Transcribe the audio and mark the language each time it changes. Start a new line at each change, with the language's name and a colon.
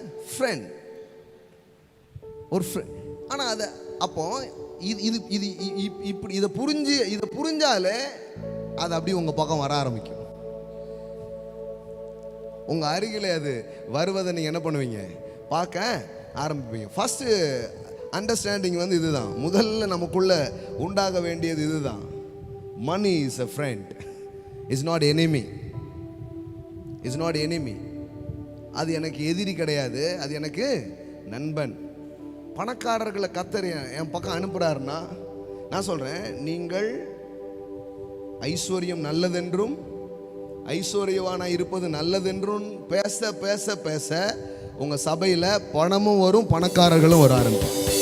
Tamil: Friend, ஒரு friend. ஆனால் அதை அப்போ இது இது இது இப்படி இதை புரிஞ்சாலே அது அப்படி உங்கள் பக்கம் வர ஆரம்பிக்கும். உங்கள் அருகில் அது வருவதை நீங்கள் என்ன பண்ணுவீங்க, பார்க்க ஆரம்பிப்பீங்க. ஃபஸ்ட்டு அண்டர்ஸ்டாண்டிங் வந்து இதுதான். முதல்ல நமக்குள்ள உண்டாக வேண்டியது இதுதான்.
English: Money is a friend, is not enemy, is not enemy.
Tamil: அது எனக்கு எதிரி கிடையாது, அது எனக்கு நண்பன். பணக்காரர்களை கர்த்தர் என் பக்கம் அனுப்புறாருன்னா நான் சொல்றேன், நீங்கள் ஐஸ்வர்யம் நல்லதென்றும் ஐஸ்வர்யவானா இருப்பது நல்லதென்றும் பேச பேச பேச உங்க சபையில பணமும் வரும், பணக்காரர்களும் வர ஆரம்பிக்கும்.